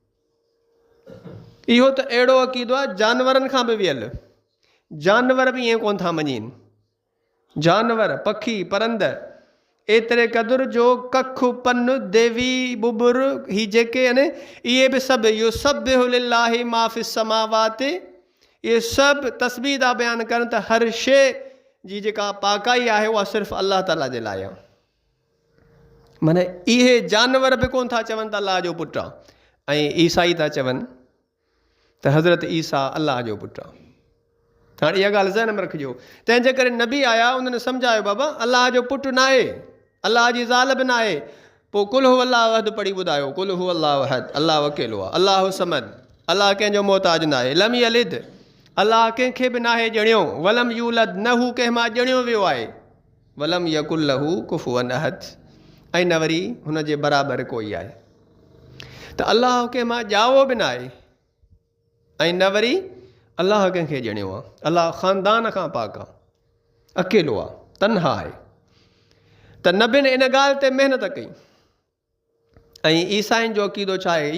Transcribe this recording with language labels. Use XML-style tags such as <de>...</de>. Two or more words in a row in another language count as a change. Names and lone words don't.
<sd>इहो त अहिड़ो अक़ीदो आहे जानवरनि खां बि वियल। जानवर बि ईअं कोन था मञीनि। जानवर, पखी, परंद, एतिरे क़दुरु जो कखु पन देवी बुबुर ही जेके आहिनि, इहे बि सभु</sd> <ar>يسبح لله ما في السماوات,</ar> <sd>इहे सभु तस्बीह था बयानु कनि त हर शइ जी जेका पाकाई आहे उहा सिर्फ़ु अलाह ताला जे लाइ आहे। माना इहे जानवर बि कोन था चवनि त अलाह जो पुटु आहे, ऐं ईसाई था चवनि त हज़रत ईसा अलाह जो पुटु आहे। हाणे इहा ॻाल्हि ज़हन में रखिजो। तंहिंजे करे नबी आया, उन्हनि सम्झायो बाबा अलाह जो पुटु न आहे, अलाह जी ज़ाल बि न आहे। पोइ</sd> <ar>قل هو الله أحد</ar> <sd>पढ़ी ॿुधायो,</sd> <ar>قل هو الله أحد,</ar> <sd>अलाह अकेलो आहे,</sd> <ar>الله الصمد,</ar> <sd>अलाह कंहिंजो मोहताज न आहे,</sd> <ar>لم يلد,</ar> <sd>अलाह कंहिंखे बि न आहे ॼणियो,</sd> <ar>ولم يولد,</ar> <sd>न हू कंहिं मां ॼणियो वियो आहे,</sd> <ar>ولم يكن له كفوا أحد,</ar> <sd>ऐं न वरी हुन जे बराबरि कोई आहे। त अलाह कंहिं मां ॼावो बि न आहे ऐं न वरी अलाह कंहिंखे ॼणियो आहे। अलाह ख़ानदान खां पाक आहे, अकेलो आहे, तन्हा आहे। त नबियुनि इन ॻाल्हि ते महिनत कई। ऐं ईसाइनि जो अक़ीदो छा आहे?</sd>